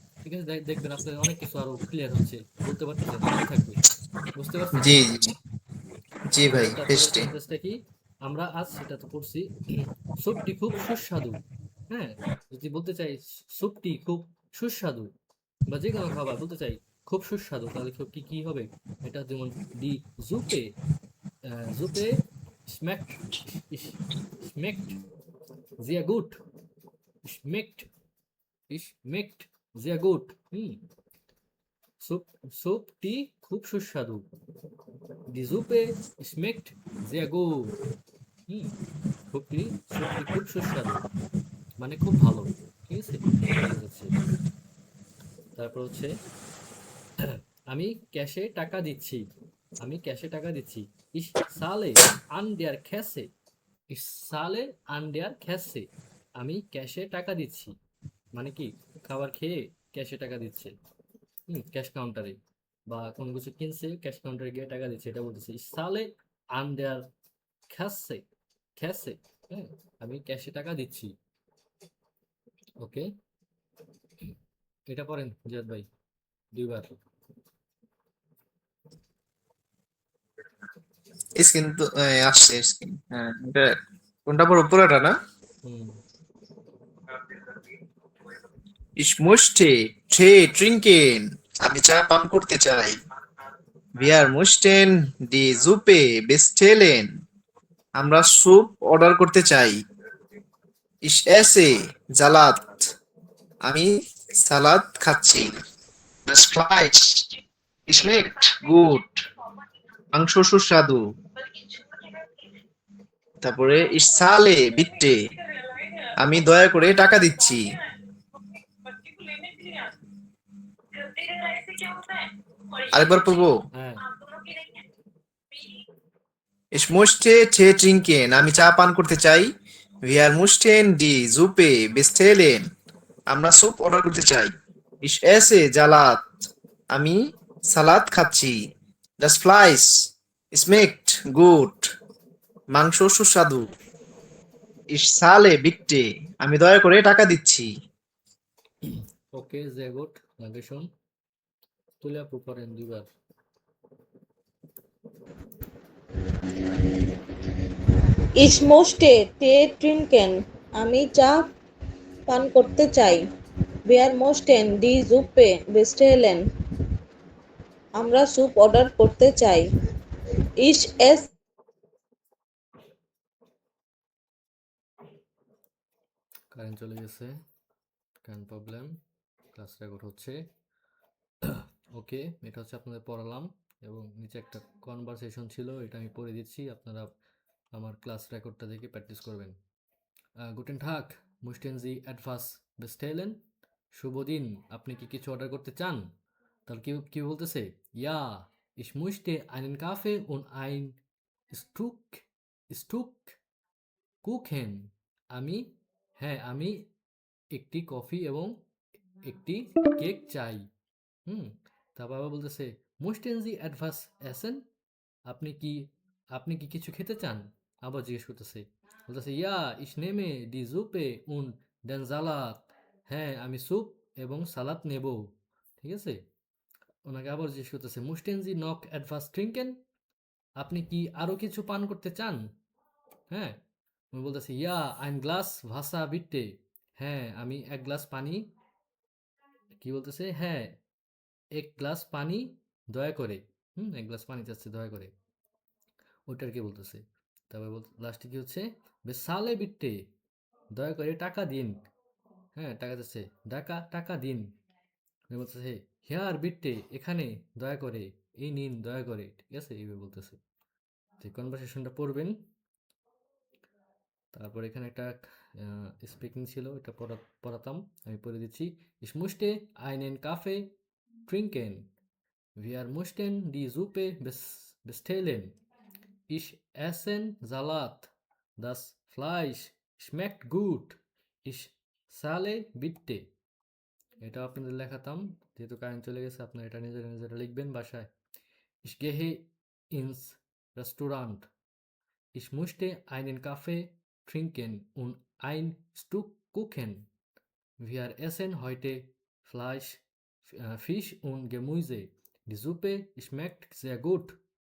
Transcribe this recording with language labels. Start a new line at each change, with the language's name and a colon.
Bangla: ঠিক আছে, দেখবেন আপনার অনেক কিছু আরো ক্লিয়ার হচ্ছে, বলতে পারতেছেন, মনে থাকবে। বুঝতে পারছেন? জি জি জি ভাই, তাহলে তারপরের পেস্টে। সেন্টেন্সটা কি? আমরা আজ সেটা তো পড়ছি। স্যুপটি খুব সুস্বাদু। হ্যাঁ, যদি বলতে চাই স্যুপটি খুব সুস্বাদু বা যে কোনো খাবার বলতে চাই খুব সুস্বাদু, তাহলে কি কি হবে? এটা যেমন
German: দি জুপে, জুপে schmeckt, schmeckt sehr gut, schmeckt, schmeckt sehr gut।
Bangla: Soup, স্যুপটি খুব সুস্বাদু।
German: Die Suppe schmeckt sehr gut।
Bangla: হুম স্যুপটি, স্যুপটি খুব সুস্বাদু মানে খুব ভালো। ঠিক আছে, এটা বোঝাচ্ছে। তারপর হচ্ছে আমি ক্যাশে টাকা দিচ্ছি, আমি ক্যাশে টাকা দিচ্ছি।
German: Ich zahle an der Kasse, ich zahle an der Kasse।
Bangla: আমি ক্যাশে টাকা দিচ্ছি মানে কি, খাবার খেয়ে ক্যাশে টাকা দিচ্ছে, ক্যাশ কাউন্টারে বা কোনো কিছু কিনছে ক্যাশ কাউন্টারে গিয়ে টাকা দিচ্ছে, এটা বলতেছে
German: Ich zahle an der Kasse, Kasse।
Bangla: হ্যাঁ, আমি ক্যাশে টাকা দিচ্ছি। ওকে, এটা পড়েন জিয়াদ ভাই দুইবার। স্ক্রিন তো আসছে স্ক্রিন, হ্যাঁ এটা কোনটা পর উপরেটা না? হুম
German: Ich möchte Tee trinken,
Bangla: আমি চা পান করতে চাই।
German: Wir möchten die Suppe bestellen,
Bangla: আমরা স্যুপ অর্ডার করতে চাই।
German: Ich esse Salat,
Bangla: আমি সালাদ খাচ্ছি।
German: Das Fleisch schmeckt gut,
Bangla: মাংস সুস্বাদু। তারপরে
German: ich zahle bitte,
Bangla: আমি দয়া করে টাকা দিচ্ছি। আরেকবার পড়বো। হ্যাঁ,
German: Ich möchte Tee trinken,
Bangla: আমি চা পান করতে চাই।
German: Wir möchten die Suppe bestellen,
Bangla: আমরা স্যুপ অর্ডার করতে চাই।
German: Ich esse Salat,
Bangla: আমি সালাদ খাচ্ছি।
German: Das Fleisch schmeckt gut,
Bangla: মাংস সুস্বাদু।
German: Ich zahle bitte,
Bangla: আমি দয়া করে টাকা দিচ্ছি। ওকে যে গুড লাগে শোন, তুলে আপু পড়েন দুইবার।
German: Ich möchte Tee trinken,
Bangla: আমি চা পান করতে চাই।
German: Wir möchten die Suppe bestellen,
Bangla: আমরা স্যুপ অর্ডার করতে চাই।
German: Ich esse
Bangla: কারেন্ট চলে গেছে, কারেন্ট প্রবলেম, ক্লাস রেকর্ড হচ্ছে। ওকে, এটা হচ্ছে আপনাদের পড়ালাম এবং নিচে একটা কনভারসেশন ছিল, এটা আমি পড়ে দিচ্ছি, আপনারা আমার ক্লাস রেকর্ডটা দেখে প্র্যাকটিস করবেন।
German: গুটেন ঠাক, মুস্টেন জি অ্যাডভাস বেস্টেলেন,
Bangla: শুভ দিন, আপনি কি কিছু অর্ডার করতে চান? তাহলে কি কি বলতেছে?
German: ইয়া, ich möchte einen Kaffee und ein Stück, Stück Kuchen।
Bangla: আমি, হ্যাঁ আমি একটি কফি এবং একটি কেক চাই। হুম তারপর আবার বলতেছে
German: möchten Sie etwas essen?
Bangla: আপনি কি, আপনি কি কিছু খেতে চান? আবার জিজ্ঞেস করতেছে, বলতেছে
German: ইয়া ich nehme die Suppe und den Salat।
Bangla: হ্যাঁ আমি স্যুপ এবং সালাদ নেব। ঠিক আছে, ওনাকে আবার জিজ্ঞেস করতেছে
German: möchten Sie noch etwas trinken?
Bangla: আপনি কি আরো কিছু পান করতে চান? হ্যাঁ, উনি বলতেছে ইয়া
German: ein Glas Wasser bitte।
Bangla: হ্যাঁ আমি এক গ্লাস পানি, কি বলতেছে, হ্যাঁ এক গ্লাস পানি দয়া করে। এক গ্লাস পানি চাচ্ছে দয়া করে, ওইটার কি বলতেছে। তারপর লাস্টে কি হচ্ছে,
German: বেসালে বিট্টে,
Bangla: দয়া করে টাকা দিন। হ্যাঁ টাকা চাচ্ছে, টাকা টাকা দিন। উনি বলতেছে
German: হিয়ার বিট্টে,
Bangla: এখানে দয়া করে, এই নিন দয়া করে। ঠিক আছে, এইভাবে বলতেছে। তো কনভারসেশনটা পড়বেন। তারপর এখানে একটা স্পিকিং ছিল, এটা পড়াতাম, আমি পড়ে দিচ্ছি।
German: Ich möchte einen Kaffee trinken, wir möchten die Suppe bestellen, ich essen Salat, das Fleisch schmeckt gut, ich zahle bitte।
Bangla: এটা আপনাদের লেখাতাম, যেহেতু কারেন্ট চলে গেছে আপনারা এটা নিজেরা নিজেরা লিখবেন বাসায়।
German: Ich gehe ins Restaurant. Ich möchte einen Kaffee trinken und ein Stück Kuchen. Wir essen heute Fleisch, Fisch und Gemüse. Die Suppe schmeckt sehr gut.